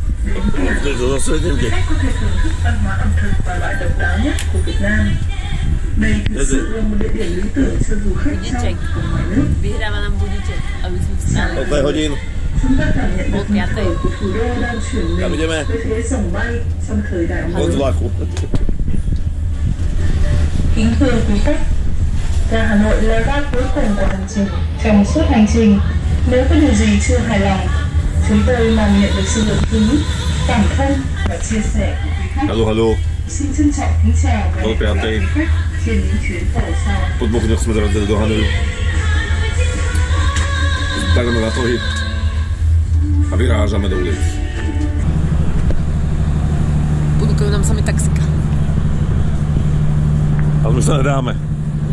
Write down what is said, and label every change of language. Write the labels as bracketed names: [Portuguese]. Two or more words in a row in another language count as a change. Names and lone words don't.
[Slovak] To je to zase idemte. Budíček. Vyhráva nám budíček, aby sme vstali. Koľko je hodín? Pol piatej. Kam ideme? Od vlaku. [Vietnamese] Kính thưa quý khách, ga Hà Nội là ga cuối cùng của hành trình. Trong suốt hành trình, nếu có điều gì chưa hài lòng, chúng tôi mong nhận được sự lượng thứ, cảm thông và chia sẻ của quý khách. [Slovak] Haló. [Vietnamese] Xin trân trọng kính chào và [Slovak] Pol [Vietnamese] hẹn gặp lại [Slovak] piatej. [Vietnamese] quý khách trên những chuyến tàu sau. [Slovak] Po 2 dňoch sme dorazili do Hanoju. Stavíme na tohy a vyrážame do ulic. Ponúkajú nám sami taxika. Ale my sa nedáme. No,